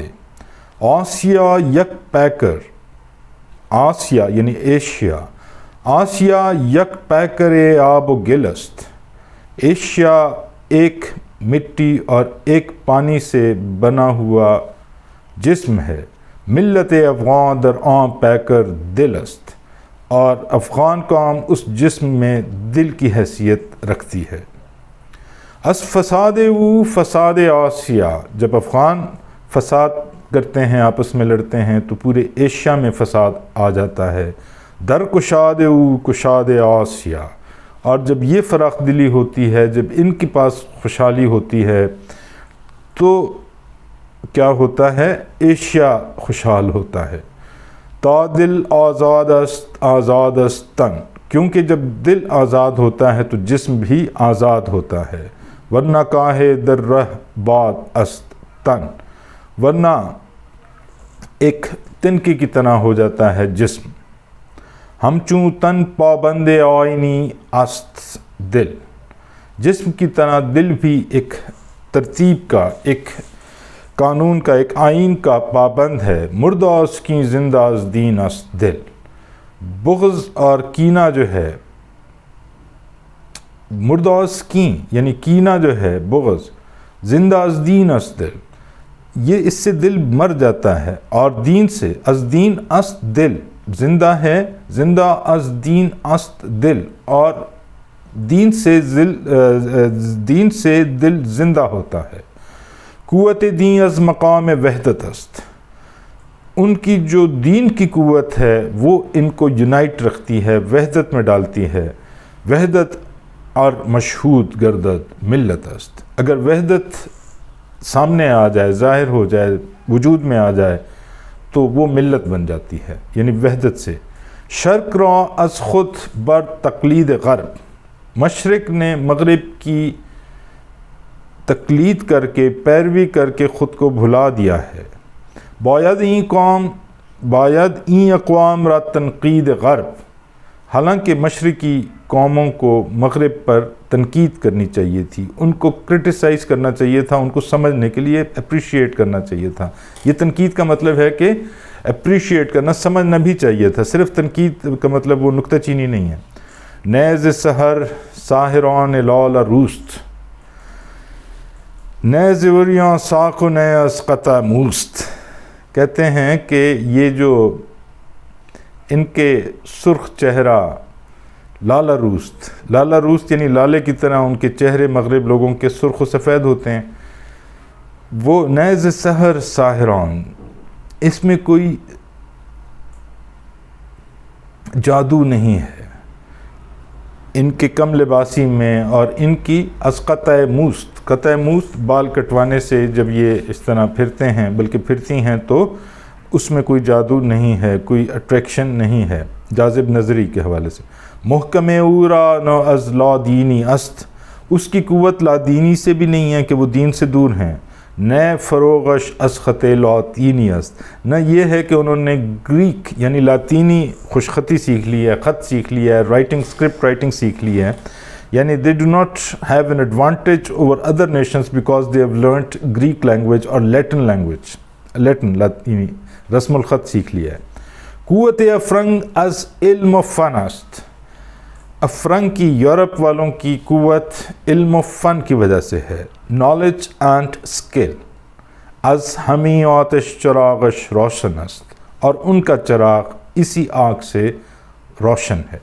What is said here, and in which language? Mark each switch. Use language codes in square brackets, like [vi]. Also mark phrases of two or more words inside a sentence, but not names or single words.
[fa] آسیا یک پیکر، آسیا یعنی ایشیا، آسیا یک پیکر آب و گل است، [ur] ایشیا ایک مٹی اور ایک پانی سے بنا ہوا جسم ہے، [fa] ملت افغان در آن پیکر دل است، [ur] اور افغان قوم اس جسم میں دل کی حیثیت رکھتی ہے۔ [fa] از فساد او فساد آسیا، [ur] جب افغان فساد کرتے ہیں، آپس میں لڑتے ہیں تو پورے ایشیا میں فساد آ جاتا ہے۔ [fa] در کشاد او کشاد آسیا، [ur] اور جب یہ فراخ دلی ہوتی ہے، جب ان کے پاس خوشحالی ہوتی ہے تو کیا ہوتا ہے؟ ایشیا خوشحال ہوتا ہے۔ [fa] تا دل آزاد است آزاد است تن، [ur] کیونکہ جب دل آزاد ہوتا ہے تو جسم بھی آزاد ہوتا ہے۔ [fa] ورنہ کاہے در رہ باد است تن، [ur] ورنہ ایک تنکے کی طرح ہو جاتا ہے جسم۔ [fa] ہم چوں تن پابند آئینی است دل، [ur] جسم کی طرح دل بھی ایک ترتیب کا، ایک قانون کا، ایک آئین کا پابند ہے۔ [fa] مردہ اس کی زندہ از دین است دل، [ur] بغض اور کینہ جو ہے، مردہ اس کی یعنی کینہ جو ہے، بغض، [fa] زندہ از دین است دل، [ur] یہ اس سے دل مر جاتا ہے، اور دین سے، [fa] از دین است دل، [ur] زندہ ہے، [fa] زندہ از دین است دل، [ur] اور دین سے دل زندہ ہوتا ہے۔ [fa] قوت دین از مقام وحدت است، [ur] ان کی جو دین کی قوت ہے وہ ان کو یونائٹ رکھتی ہے، وحدت میں ڈالتی ہے۔ [fa] وحدت اور مشہود گردد ملت است، [ur] اگر وحدت سامنے آ جائے، ظاہر ہو جائے، وجود میں آ جائے تو وہ ملت بن جاتی ہے، یعنی وحدت سے۔ [fa] شرق را از خود بر تقلید غرب، [ur] مشرق نے مغرب کی تقلید کر کے، پیروی کر کے خود کو بھلا دیا ہے۔ [fa] باید این اقوام را تنقید غرب، [ur] حالانکہ مشرقی قوموں کو مغرب پر تنقید کرنی چاہیے تھی، ان کو کرٹیسائز کرنا چاہیے تھا، ان کو سمجھنے کے لیے اپریشیٹ کرنا چاہیے تھا۔ یہ تنقید کا مطلب ہے کہ اپریشیٹ کرنا، سمجھنا بھی چاہیے تھا، صرف تنقید کا مطلب وہ نکتہ چینی نہیں ہے۔ [fa] نیز سحر ساحران لال روست، نیز وریاں ساق و نئے از قطع موست، [ur] کہتے ہیں کہ یہ جو ان کے سرخ چہرہ [fa] لالہ روست [ur] یعنی لالے کی طرح ان کے چہرے مغرب لوگوں کے سرخ و سفید ہوتے ہیں۔ وہ [fa] نیز سحر ساحران، [ur] اس میں کوئی جادو نہیں ہے ان کے کم لباسی میں، اور ان کی [fa] از قطع موست [ur] بال کٹوانے سے جب یہ اس طرح پھرتے ہیں، بلکہ پھرتی ہیں، تو اس میں کوئی جادو نہیں ہے، کوئی اٹریکشن نہیں ہے جاذب نظری کے حوالے سے۔ [fa] محکم اورا نو از لا دینی است، [ur] اس کی قوت لا دینی سے بھی نہیں ہے کہ وہ دین سے دور ہیں۔ [fa] نئے فروغش از خط لاطینی است، [ur] نہ یہ ہے کہ انہوں نے گریک یعنی لاطینی خوشخطی سیکھ لی ہے، خط سیکھ لیا ہے، رائٹنگ، اسکرپٹ رائٹنگ سیکھ لی ہے، یعنی [en] they do not have an advantage over other nations because they have learnt Greek language or Latin language، [ur] لاطینی رسم الخط سیکھ لیا ہے۔ [fa] قوت افرنگ از علم و فن است، [ur] افرنگ کی، یورپ والوں کی قوت علم و فن کی وجہ سے ہے۔ [en] knowledge and skill [fa] از ہمی آتش چراغش روشن است، [ur] اور ان کا چراغ اسی آگ سے روشن ہے۔